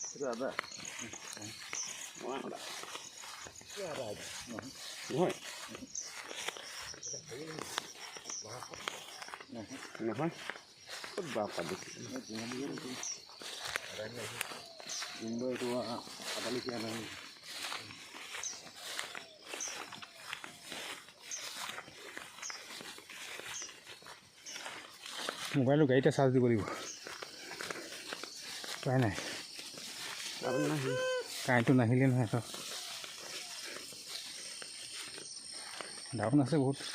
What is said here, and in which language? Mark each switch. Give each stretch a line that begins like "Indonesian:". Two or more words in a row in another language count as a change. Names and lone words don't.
Indonesian: ada. Mana? Ya ada aja.
Assamese: নহয়. নহয়.
Indonesian: Kok bapak di sini? Ada ini. Indo itu apa lagi yang ini?
Assamese: মোবাইলৰ গাড়ীতে চাৰ্জ দিব লাগিব উপায় নাই কাৰেণ্টটো নাহিলে নহয় তো ডাউন আছে বহুত